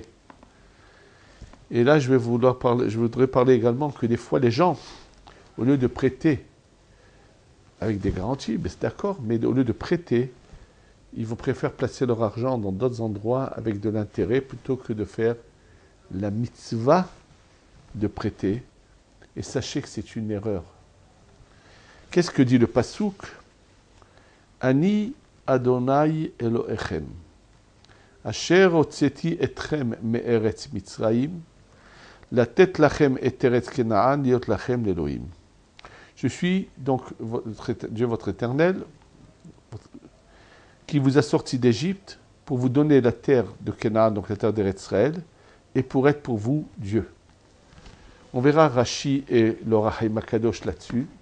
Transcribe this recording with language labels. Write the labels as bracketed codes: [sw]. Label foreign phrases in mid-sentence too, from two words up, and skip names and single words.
[fr] Et là, je voudrais parler également que des fois, les gens, au lieu de prêter avec des garanties, ben c'est d'accord, mais au lieu de prêter, ils vont préférer placer leur argent dans d'autres endroits avec de l'intérêt plutôt que de faire la mitzvah de prêter. Et sachez que c'est une erreur. Qu'est-ce que dit le pasouk? [he] אני ה' אלהיכם, אשר הוצאתי אתכם מארץ מצרים, לתת לכם את ארץ כנען, להיות לכם לאלהים. [fr] Je suis donc Dieu votre éternel, qui vous a sorti d'Égypte pour vous donner la terre de Kenaan, donc la terre d'Eretz Israël, et pour être pour vous Dieu. On verra Rashi et l'Or HaChaim HaKadosh là-dessus.